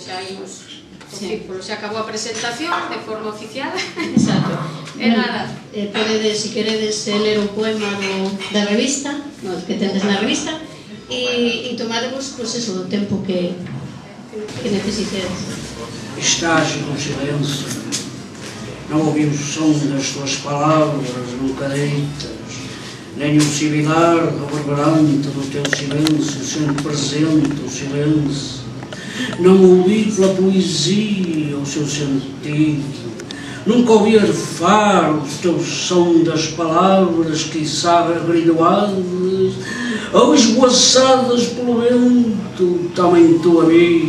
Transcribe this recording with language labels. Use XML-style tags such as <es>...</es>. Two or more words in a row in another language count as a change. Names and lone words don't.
<gl>Xa imos o círculo, xa acabou a presentación de forma oficial. Exacto. E nada, podedes, se queredes, ler o poema da revista, que tendes na revista, e tomaremos, pois eso, o tempo que necesitedes.</gl> <pt>Estás no silêncio, não ouvimos o som das tuas palavras, nunca deitas, nem o sibilar reverberante do teu silêncio, sendo presente o silêncio. Não ouvi pela poesia o seu sentido, nunca ouvi arfar o teu som das palavras, quiçá agridoadas ou esvoaçadas pelo vento, também tua amiga.</pt>